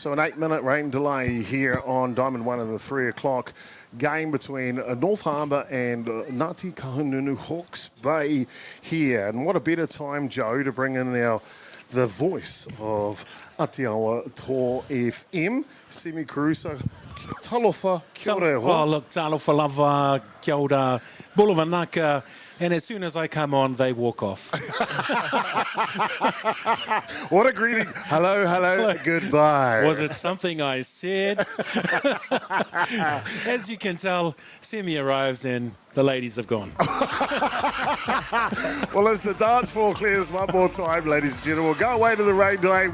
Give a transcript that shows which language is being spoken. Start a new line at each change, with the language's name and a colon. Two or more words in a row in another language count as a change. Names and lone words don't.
English: So an 8-minute rain delay here on Diamond 1 in the 3 o'clock game between North Harbour and Ngāti Kahungunu Hawke's Bay here. And what a better time, Joe, to bring in the voice of Atiawa Toa FM, Semi Carusa. Talofa,
Māori: kia ora.
English: Oh, look,
Samoan: talofa lava,
Māori: kia ora,
Fijian: bula naka.
English: And as soon as I come on, they walk off. What a greeting. Hello, hello, goodbye. Was it something I said? As you can tell, Semi arrives and the ladies have gone. Well, as the dance floor clears one more time, ladies and gentlemen, we'll go away to the rain delay.